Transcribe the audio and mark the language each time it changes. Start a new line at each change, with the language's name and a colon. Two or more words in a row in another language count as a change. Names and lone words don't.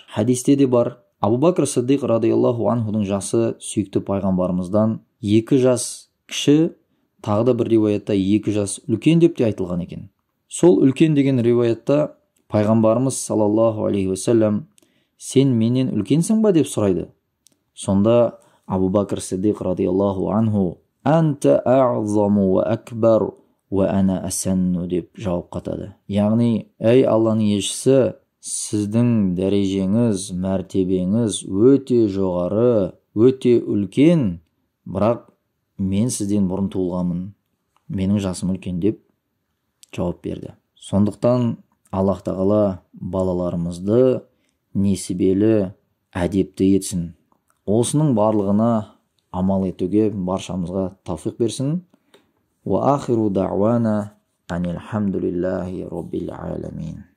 Kazakh: Хадисте де бар: Абу Бакр Сиддиқ радиаллаху анхудың жасы сүйікті пайғамбарымыздан 2 жас кіші, тағы да бір риуаятта 2 жас үлкен деп те айтылған екен. Сол үлкен деген риуаятта пайғамбарымыз
Arabic: صلى الله عليه وسلم:
Kazakh: сен менен үлкенсің ба деп сұрайды. Сонда Абу Бакр Сиддиқ
Arabic: رضي الله عنه: أنت أعظم وأكبر وأنا أسن
Kazakh: деп жауап қатады. Яғни: ей Алланың елшісі, сіздің дәрежеңіз, мәртебеңіз өте жоғары, өте үлкен, бірақ мен сізден бұрын туылғанмын, менің жасым үлкен деп жауап берді. Сондықтан Аллах тағала балаларымызды несібелі, әдепті етсін. Осының барлығына амал етуге баршамызға тауфиқ берсін.
Arabic: وآخر دعوانا أن الحمد لله رب العالمين.